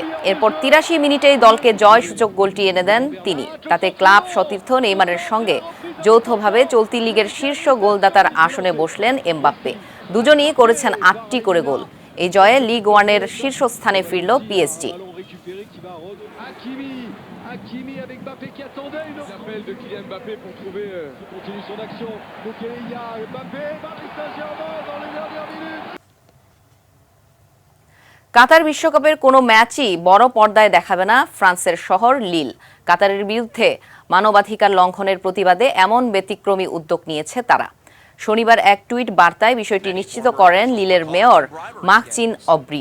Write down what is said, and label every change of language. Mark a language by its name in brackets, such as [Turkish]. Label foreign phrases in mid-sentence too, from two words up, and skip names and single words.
[Bangla] এরপর 83 মিনিটেই দলকে জয়সূচক গোলটি এনে দেন তিনি। তাতে ক্লাব সতীর্থ নেইমারের সঙ্গে যৌথভাবে চলতি লিগের শীর্ষ গোলদাতার আসনে বসলেন এমবাপ্পে। দুজনই করেছেন 8টি করে গোল। এই জয়ে লিগ ওয়ানের শীর্ষস্থানে ফিরল পিএসজি। [French] Hakimi avec Mbappé qui attendait une appel de Kylian Mbappé pour trouver continue son action. Moukeleya, Mbappé, Paris Saint-Germain dans les dernières minutes. [Bangla] কাতার বিশ্বকাপের কোনো ম্যাচই বড় পর্দায় দেখাবে না ফ্রান্সের শহর লিল। কাতারের বিরুদ্ধে মানবাধিকার লঙ্ঘনের প্রতিবাদে এমন ব্যতিক্রমী উদ্যোগ নিয়েছে তারা। শনিবার এক টুইট বার্তায় বিষয়টি নিশ্চিত করেন লিলের মেয়র মার্কচিন অব্রি।